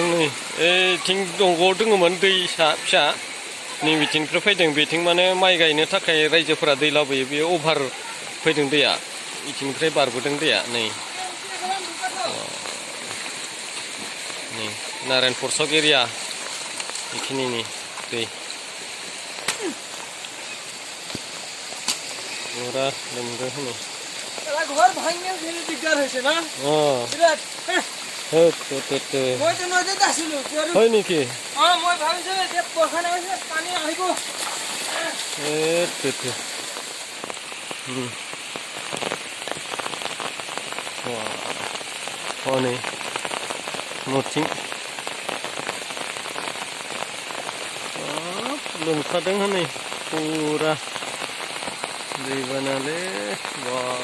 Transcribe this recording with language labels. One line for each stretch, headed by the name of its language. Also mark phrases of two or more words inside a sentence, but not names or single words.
Bodo: नै ओइथिं दंग'आव दङमोन दैसा फिसा नै बिथिंनिफ्राय फैदों बेथिं माने माइ गायनो थाखाय रायजोफोरा दै लाबोयो बेयो अभार फैदों दैया बिथिंनिफ्राय बारबोदों दैया नै नारायणपुर सक एरिया बेखिनिनि दै पुरा लोमदों हनै
Hindi: घर भांगे फिर दिक्कत
Assamese: হৈছে না বিরাট মই তো নদীত আছিলো হয় নেকি মই ভাবিছো যে পখানে পানী আহিব
Bodo: हनै न'थिं लोमखादों हनै पुरा दैबानालै बा